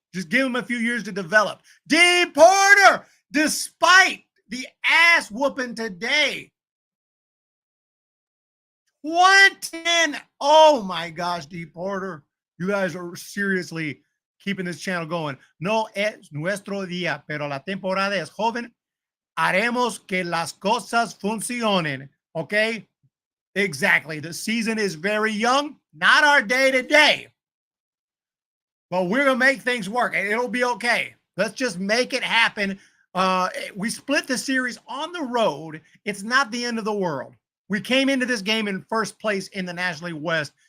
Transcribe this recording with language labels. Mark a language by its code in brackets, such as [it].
[en] Just give him a few years to develop. D. Porter, despite the ass whooping today, 110. Oh, my gosh, D. Porter. You guys are seriously keeping this channel going. [es] No es nuestro día, pero la temporada es joven. Haremos que las cosas funcionen. [en] Okay? Exactly. The season is very young. Not our day today. But we're going to make things work, and it'll be okay. Let's just make it happen. We split the series on the road. It's not the end of the world. We came into this game in first place in the National League West.